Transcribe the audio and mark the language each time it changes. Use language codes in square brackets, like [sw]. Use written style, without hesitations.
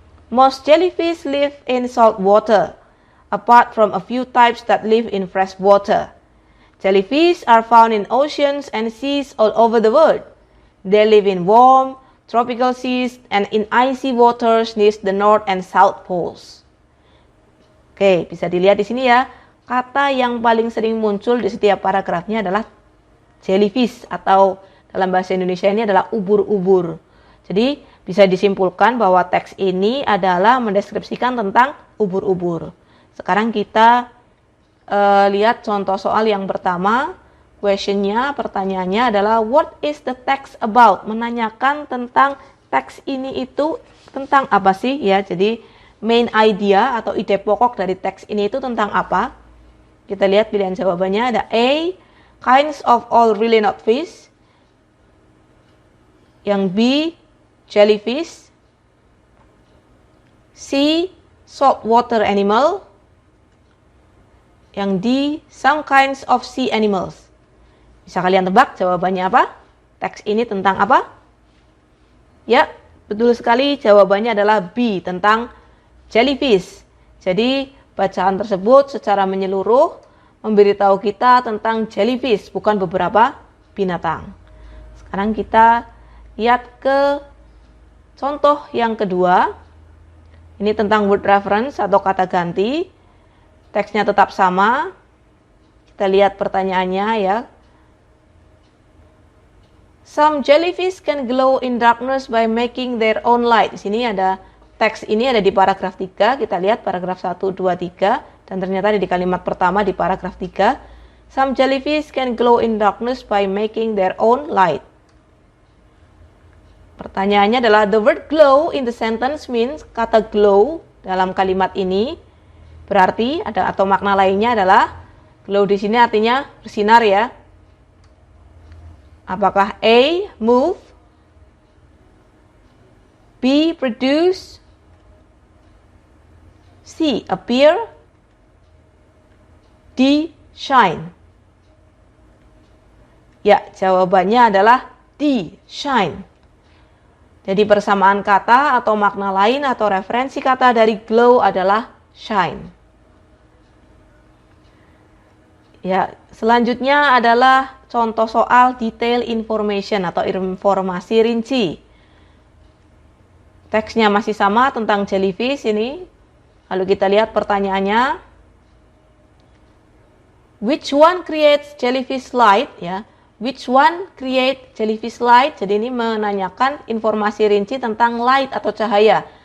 [en] Most jellyfish live in salt water, apart from a few types that live in fresh water. Jellyfish are found in oceans and seas all over the world. They live in warm, tropical seas and in icy waters near the North and South Poles. [id] Oke, bisa dilihat di sini ya. Kata yang paling sering muncul di setiap paragrafnya adalah jellyfish, atau dalam bahasa Indonesia ini adalah ubur-ubur. Jadi bisa disimpulkan bahwa teks ini adalah mendeskripsikan tentang ubur-ubur. Sekarang kita lihat contoh soal yang pertama. Questionnya, pertanyaannya adalah [en] what is the text about? [id] Menanyakan tentang teks ini itu tentang apa sih ya. Jadi main idea atau ide pokok dari teks ini itu tentang apa? Kita lihat pilihan jawabannya, ada A, [en] kinds of all really not fish. [id] Yang B, jellyfish. [en] C, saltwater animal. Yang D, some kinds of sea animals. [id] Bisa kalian tebak jawabannya apa? Teks ini tentang apa? Ya, betul sekali, jawabannya adalah B, tentang jellyfish. Jadi bacaan tersebut secara menyeluruh memberitahu kita tentang jellyfish, bukan beberapa binatang. Sekarang kita lihat ke contoh yang kedua. Ini tentang word reference atau kata ganti. Teksnya tetap sama. Kita lihat pertanyaannya ya. [en] Some jellyfish can glow in darkness by making their own light. [id] Di sini ada teks ini ada di paragraf 3. Kita lihat paragraf 1, 2, 3. Dan ternyata di kalimat pertama di paragraf 3. [en] Some jellyfish can glow in darkness by making their own light. [id] Pertanyaannya adalah [en] the word glow in the sentence means, [id] kata glow dalam kalimat ini berarti ada atau makna lainnya adalah glow di sini artinya bersinar ya. Apakah A, move, B, produce, C, appear, D, shine? Ya, jawabannya adalah D, shine. Jadi persamaan kata atau makna lain atau referensi kata dari glow adalah shine. Ya, selanjutnya adalah contoh soal detail information atau informasi rinci. Teksnya masih sama tentang jellyfish ini. Lalu kita lihat pertanyaannya. [en] Which one creates jellyfish light? Ya, which one create jellyfish light? [id] Jadi ini menanyakan informasi rinci tentang light atau cahaya.